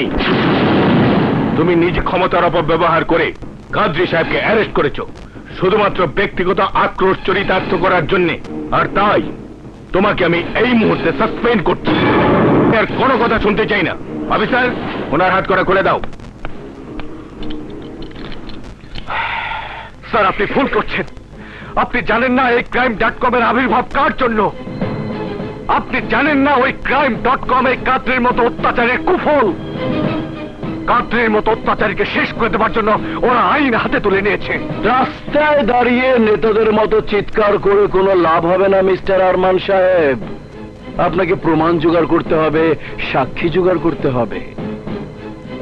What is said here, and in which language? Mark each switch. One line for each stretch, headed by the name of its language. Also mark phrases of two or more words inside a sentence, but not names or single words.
Bangla: তুমি নিজ ক্ষমতার অপব্যবহার করে কাদরি সাহেবকে অ্যারেস্ট করেছো শুধুমাত্র ব্যক্তিগত আক্রোশ চরিতার্থ করার জন্য। আর তাই তোমাকে আমি এই মুহূর্তে সাসপেন্ড করছি। আর কোনো কথা শুনতে চাই না। অফিসার, ওনার হাত করা খুলে দাও। স্যার, আপনি ভুল করছেন। আপনি জানেন না এই crime.com এর আবির্ভাব কার জন্য। আপনি জানেন না ওই crime.com এই কাদরির মতো অত্যাচারের কুফল। কাদরির মতো অত্যাচারীকে শেষ করে দেওয়ার জন্য ওরা আইন হাতে তুলে নিয়েছে। রাস্তায় দাঁড়িয়ে নেতাদের মতো চিৎকার করে কোনো লাভ হবে না মিস্টার আরমান সাহেব। আপনাকে প্রমাণ জোগাড় করতে হবে, সাক্ষী জোগাড় করতে হবে।